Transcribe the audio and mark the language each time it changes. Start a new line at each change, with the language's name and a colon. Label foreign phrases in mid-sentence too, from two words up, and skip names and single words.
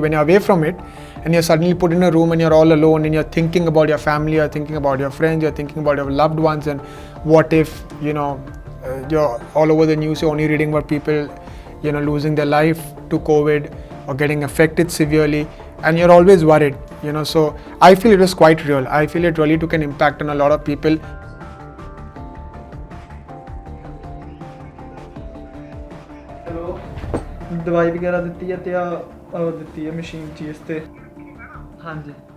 English: When you're away from it and you're suddenly put in a room and you're all alone and you're thinking about your family, you're thinking about your friends, you're thinking about your loved ones, and what if, you're all over the news, you're only reading about people, losing their life to COVID or getting affected severely, and you're always worried, So I feel it was quite real. I feel it really took an impact on a lot of people.
Punjabi: ਦਵਾਈ ਵਗੈਰਾ ਦਿੱਤੀ ਹੈ ਤੇ ਦਿੱਤੀ ਹੈ ਮਸ਼ੀਨ ਚੀਜ਼ ਤੇ ਹਾਂ ਜੀ